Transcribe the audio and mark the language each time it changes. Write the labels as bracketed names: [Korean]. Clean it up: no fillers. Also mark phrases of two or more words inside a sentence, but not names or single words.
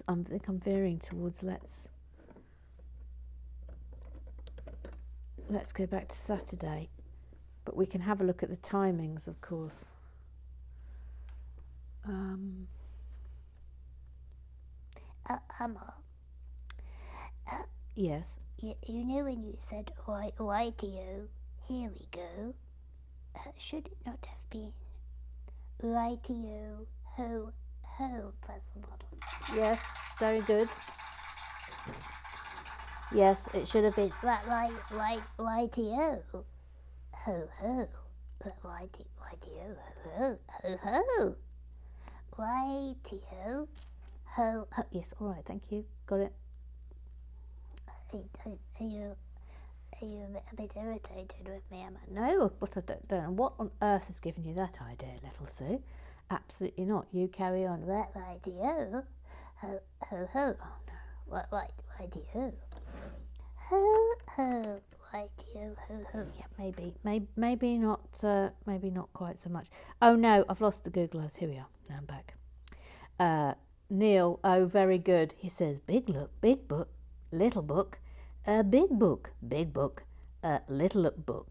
[English] I think I'm veering towards. Let's go back to Saturday, but we can have a look at the timings, of course. Emma. Yes. You know when you said rightio, here we go. Should it not have been rightio, ho, ho, press the button? Yes, very good. Yes, it should have been Rightio, ho, ho. Rightio, ho, ho, ho. Rightio, ho, ho. Yes, all right, thank you. Got it. Are you a bit irritated with me, Emma? No, but I don't know. What on earth has given you that idea, Little Sue? Absolutely not. You carry on. Rightio, ho, ho, ho. Oh no. Rightio, ho, ho. Rightio, ho, ho. Yeah, maybe not quite so much. Oh no, I've lost the Google Earth. Here we are. Now I'm back. Neil, oh, very good. He says, big look, big book, little book, big book, little book.